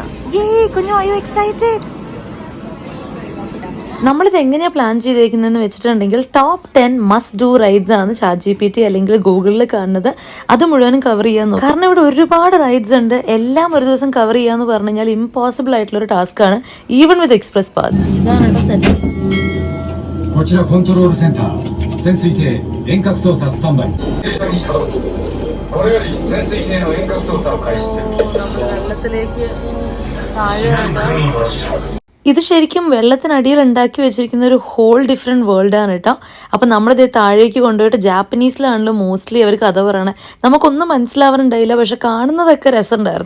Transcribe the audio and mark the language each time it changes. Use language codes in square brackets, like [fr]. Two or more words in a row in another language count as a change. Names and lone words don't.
[ml] കുഞ്ഞു, [en] are you excited? [ml] നമ്മളിത് എങ്ങനെയാണ് പ്ലാൻ ചെയ്തേക്കുന്നതെന്ന് വെച്ചിട്ടുണ്ടെങ്കിൽ [en] top 10 must do rides [ml] ആണ് ChatGPT അല്ലെങ്കിൽ ഗൂഗിളിൽ കാണുന്നത്. അത് മുഴുവനും കവർ ചെയ്യാൻ നോക്കും. കാരണം ഇവിടെ ഒരുപാട് റൈഡ്സ് ഉണ്ട്. എല്ലാം ഒരു ദിവസം കവർ ചെയ്യാന്ന് പറഞ്ഞു കഴിഞ്ഞാൽ ഇമ്പോസിബിൾ ആയിട്ടുള്ള ഒരു ടാസ്ക് ആണ്, [en] even with express pass. [ml] ഇതാണ് കേട്ടോ സെറ്റ്. [ja] こちらコントロールセンター、潜水艇遠隔操作スタンバイ。ここれより潜水艇の遠隔操作を開始する。 [ml] വെള്ളത്തിലേക്ക് താഴെ [ja] 海はし [ml] ഇത് ശരിക്കും വെള്ളത്തിനടിയിൽ ഉണ്ടാക്കി വെച്ചിരിക്കുന്ന ഒരു [en] whole different world [ml] കേട്ടോ. അപ്പം നമ്മളിത് താഴേക്ക് കൊണ്ടുപോയിട്ട് ജാപ്പനീസിലാണല്ലോ മോസ്റ്റ്ലി അവർ കഥ പറയണേ. നമുക്കൊന്നും മനസ്സിലാവാനുണ്ടായില്ല, പക്ഷെ കാണുന്നതൊക്കെ രസമുണ്ടായിരുന്നു.